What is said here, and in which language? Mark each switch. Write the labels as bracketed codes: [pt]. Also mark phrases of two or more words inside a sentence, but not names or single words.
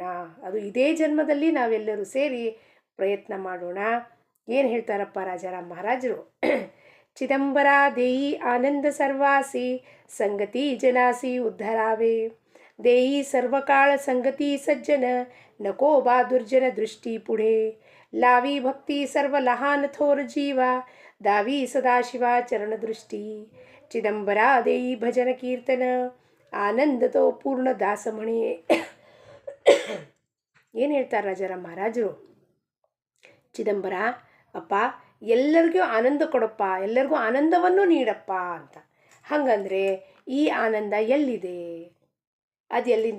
[kn] ಅದು ಇದೇ ಜನ್ಮದಲ್ಲಿ ನಾವೆಲ್ಲರೂ ಸೇರಿ ಪ್ರಯತ್ನ ಮಾಡೋಣ. ಏನು ಹೇಳ್ತಾರಪ್ಪ ರಾಜಾರಾಮ್ ಮಹಾರಾಜರು, [mr] चिदंबर देई आनंद सर्वांसी संगती जनांसी उद्धरावे. देई सर्वकाळ संगती सज्जन नको बा दुर्जन दृष्टी पुढे. लावी भक्ती सर्व लहान थोर जीवा दावी सदाशिवा चरण दृष्टी. चिदंबरा देई भजन कीर्तन आनंद तो पूर्ण दासमणी. [kn] ಏನು ಹೇಳ್ತಾರೆ ರಾಜಾರಾಮ್ ಮಹಾರಾಜರು, ಚಿದಂಬರ ಅಪ್ಪ ಎಲ್ಲರಿಗೂ ಆನಂದ ಕೊಡಪ್ಪ, ಎಲ್ಲರಿಗೂ ಆನಂದವನ್ನು ನೀಡಪ್ಪ ಅಂತ. ಹಾಗಂದರೆ ಈ ಆನಂದ ಎಲ್ಲಿದೆ? ಅದು ಎಲ್ಲಿಂದ?